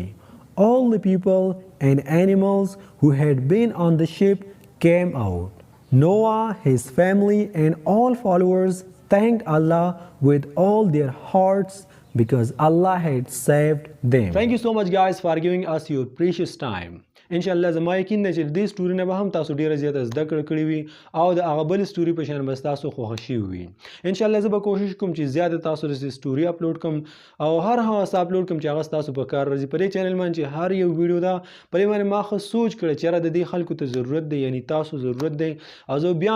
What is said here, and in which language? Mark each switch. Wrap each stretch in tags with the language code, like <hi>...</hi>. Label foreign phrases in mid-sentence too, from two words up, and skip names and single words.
<en>All the people and animals who had been on the ship came out. Noah, his family, and all followers thanked Allah with all their hearts because Allah had saved them. Thank you so much guys for giving us your precious time.</en> <ps>انشاءالله زما یقین دی چې دې سټوري نه به هم تاسو ډیره زیاته زده کړې وي او د هغه بل سټوري په شان به تاسو خوښه شوي وي انشاءالله زه به کوشش کوم چې زیاته تاسو د سټوري اپلوډ کوم او هر هغه څه اپلوډ کوم چې هغه تاسو په کار راځي په دې چینل باندې چې هر یو ویډیو دا په دې باندې ما خو سوچ کړی چې د دې خلکو ته ضرورت دی یعنی تاسو ضرورت دی او زه بیا</ps>